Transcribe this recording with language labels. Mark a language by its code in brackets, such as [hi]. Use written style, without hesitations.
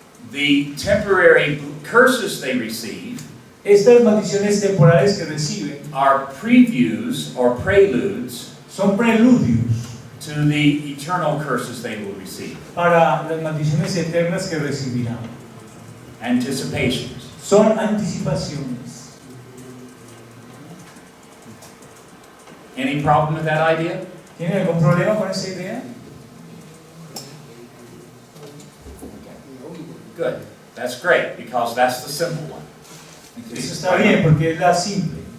[en] The temporary curses they receive [es] Estas maldiciones temporales que reciben [en] are previews or preludes [es] son preludios [en] to the eternal curses they will receive. [es] para las maldiciones eternas que recibirán. [en] Anticipations. [es] Son anticipaciones. [en] Any problem with that idea? [es] ¿Tienen algún problema con esa idea? [en] Good. That's great because that's the simple one. [es] Eso está bien porque es la simple.